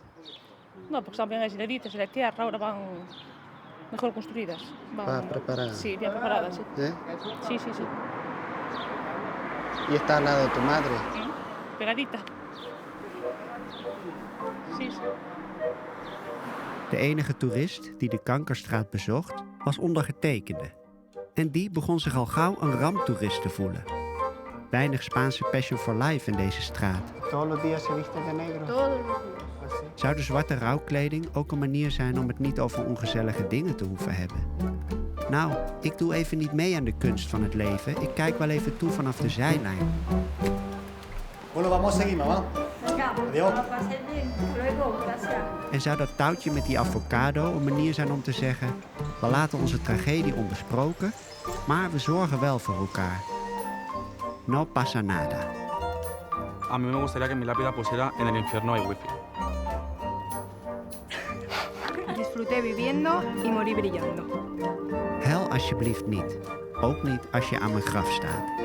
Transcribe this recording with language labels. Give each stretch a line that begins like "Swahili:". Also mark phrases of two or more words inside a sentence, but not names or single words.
Spanish: No, porque están bien aisladitas de la tierra, ahora van mejor construidas. Va preparada. Sí, bien preparadas, sí. ¿Sí? Sí, sí, sí. Y está al lado de tu madre. Pegadita. Sí, sí.
Dutch: De enige toerist die de Kankerstraat bezocht, was ondergetekende. En die begon zich al gauw een ramptoerist te voelen. Weinig Spaanse
English: passion for life
Dutch: in deze straat.
Spanish: Todos los días se viste de negro. Todos los días.
Dutch: Zou de zwarte rouwkleding ook een manier zijn om het niet over ongezellige dingen te hoeven hebben? Nou, ik doe even niet mee aan de kunst van het leven. Ik kijk wel even toe vanaf de zijlijn.
Spanish: Bueno, vamos a seguir, mamá. Adiós.
Dutch: En zou dat touwtje met die avocado een manier zijn om te zeggen: we laten onze tragedie onbesproken, maar we zorgen wel voor elkaar.
Spanish: No pasa nada. A mí me gustaría que mi lápida pusiera en el infierno hay wifi. Disfruté viviendo y morí brillando.
Dutch: Huil alsjeblieft niet. Ook niet als je aan mijn graf staat.